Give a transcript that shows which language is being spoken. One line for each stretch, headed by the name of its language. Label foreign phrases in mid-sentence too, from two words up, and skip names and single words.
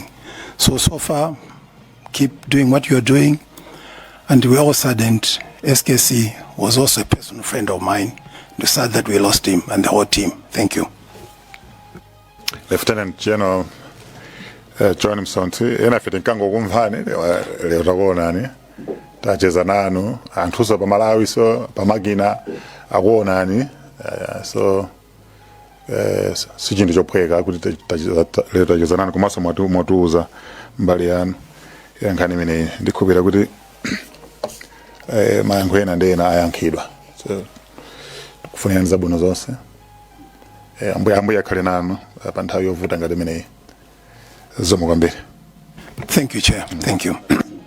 English: So far, keep doing what you're doing. And we all saddened. SKC was also a personal friend of mine. We're sad that we lost him and the whole team. Thank you.
Nyanja: Lieutenant General John Msonti, ena fiti nkango kumvani, leo takuonani. Tacheza nanu, anthuso pa Malawi so, pa magina, akuonani. So sichintu chophweka kuti lero tacheza nanu komanso mwatiuza mbali yanu yankhani imene ndikhulupirira kuti mayankho ena ndi ena ayankhidwa. So kufunirani zabwino zonse. Ambuye akhale nanu pa nthawi yovuta ngati imeneyi. Zomwe kwambiri.
English: Thank you, Chair. Thank you.